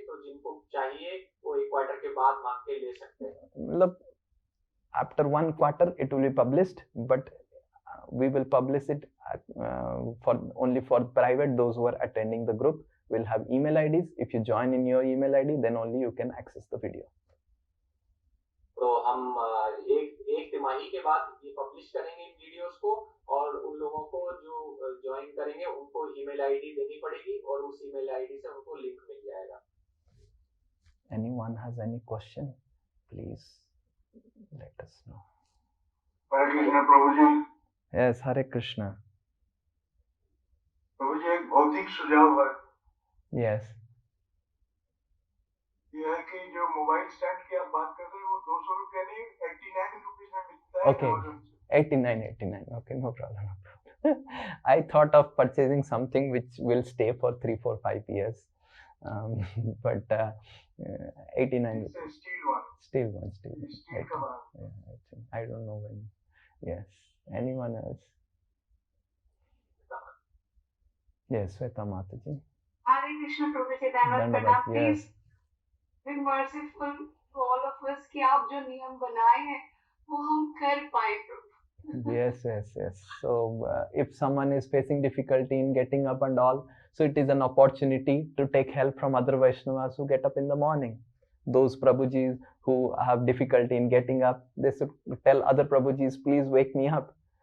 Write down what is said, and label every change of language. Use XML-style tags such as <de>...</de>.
<hi>तो जिनको चाहिए वो 1 क्वार्टर के बाद मांग के ले सकते हैं. मतलब</hi> <en>after 1 quarter it will be published, but we will publish it only for private. Those who are attending the group will have email IDs. If you join in your email ID, then only you can access the video.</en> <hi>तो हम एक तिमाही के बाद ये publish करेंगे इन videos को और उन लोगों को जो ज्वाइन करेंगे उनको ईमेल आईडी देनी पड़ेगी और उस ईमेल आईडी से उनको लिंक मिल जाएगा.</hi> <en>Anyone has any question? Please let us know. Hare Krishna Prabhuji. Yes, Hare Krishna.</en> <hi>Prabhuji एक भौतिक सुझाव है.</hi> <en>Yes.</en> <hi>ये है कि जो मोबाइल स्टैंड की आप बात कर रहे हैं वो 200 रुपया नहीं 89 रुपीज में मिलता है.</hi> <en>Okay. 89. Okay, no problem. I thought of purchasing something which will stay for 3, 4, 5 years. But 89. It's a steel one. Steel one. Steel cover. I don't know when. Yes. Anyone else? Yes, Sweta Mataji. Hare Krishna Prabhuji, Dandavat, please yes. be merciful to all of us</en> <hi>कि आप जो नियम बनाए हैं वो हम कर पाए प्रभु.</hi> <en>Yes. So if someone is facing difficulty in getting up and all, so it is an opportunity to take help from other Vaishnavas who get up in the morning. Those Prabhujis who have difficulty in getting up, they should tell other Prabhujis, please wake me up.</en>